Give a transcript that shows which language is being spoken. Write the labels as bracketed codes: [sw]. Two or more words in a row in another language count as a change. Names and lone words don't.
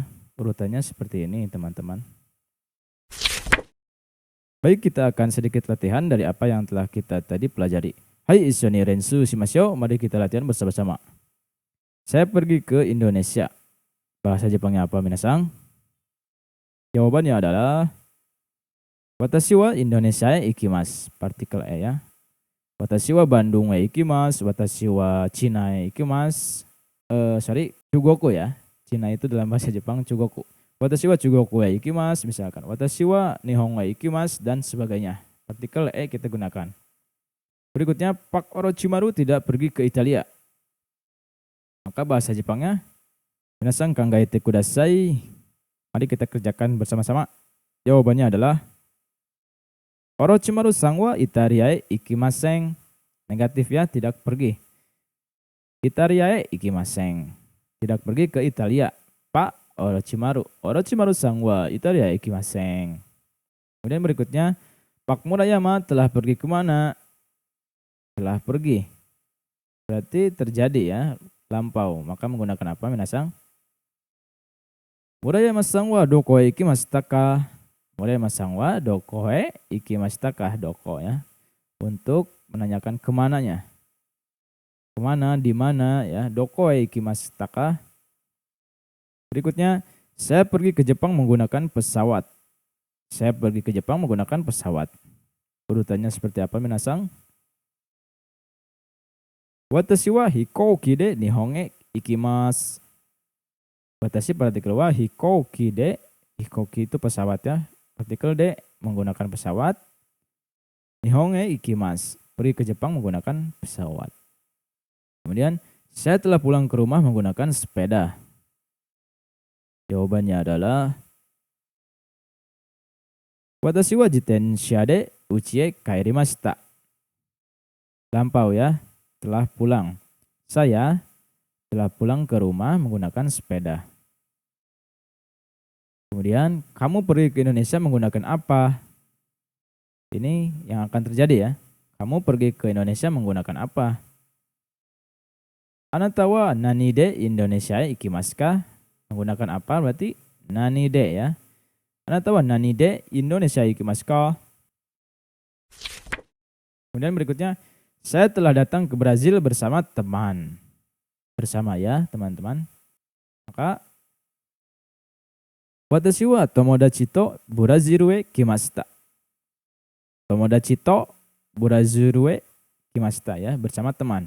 [id] Urutannya seperti ini teman-teman. Baik, kita akan sedikit latihan dari apa yang telah kita tadi pelajari. [ja] はい、一緒に練習しましょう. [id] Mari kita latihan bersama-sama. Saya pergi ke Indonesia. Bahasa Jepangnya apa minasang? Jawabannya adalah [ja] 私はインドネシアへ行きます. [id] Partikel e ya. [ja] 私はバンドンへ行きます. 私はチャイナへ行きます。中国 ya. [id] Cina itu dalam bahasa Jepang chugoku. [ja] 私は中国へ行きます. [id] Misalkan [ja] 私は日本へ行きます [id] dan sebagainya. Partikel e kita gunakan. Berikutnya, Pak Orochimaru tidak pergi ke Italia. Maka bahasa Jepangnya [ja] 皆さん考えてください. [id] Mari kita kerjakan bersama-sama. Jawabannya adalah [ja] オロチマルさんはイタリアへ行きません. [id] Negatif ya, tidak pergi. [ja] イタリアへ行きません. [id] Tidak pergi ke Italia. Pak Orochimaru. [ja] オロチマルさんはイタリアへ行きません. [id] Kemudian berikutnya, Pak Murayama telah pergi kemana? Telah pergi. Berarti terjadi ya, lampau. Maka menggunakan apa, minasang? [ja] 村山さんはどこへ行きましたか? 村山さんはどこへ行きましたか? [id] Doko ya. Untuk menanyakan kemananya. Kemana, di mana ya. [ja] どこへ行きましたか? [id] Berikutnya, saya pergi ke Jepang menggunakan pesawat. Saya pergi ke Jepang menggunakan pesawat. Urutannya seperti apa, [ja] 皆さん？私は飛行機で日本へ行きます. Watashi partikel wa hikouki de. [id] Hikouki itu pesawat ya. Partikel de menggunakan pesawat. [ja] 日本へ行きます. [id] Pergi ke Jepang menggunakan pesawat. Kemudian, saya telah pulang ke rumah menggunakan sepeda. Jawabannya adalah [ja] 私は自転車で家へ帰りました. [id] Lampau ya, telah pulang. Saya telah pulang ke rumah menggunakan sepeda. Kemudian, kamu pergi ke Indonesia menggunakan apa? Ini yang akan terjadi ya. Kamu pergi ke Indonesia menggunakan apa? [ja] あなたは何でインドネシア行きますか? [id] Menggunakan apa berarti [ja] 何で [id] ya. [ja] あなたは何でインドネシア行きますか? [id] Kemudian berikutnya, saya telah datang ke Brazil bersama teman. Bersama ya teman-teman. Maka [ja] 私は友達とブラジルへ来ました. 友達とブラジルへ来ました [id] ya, bersama teman.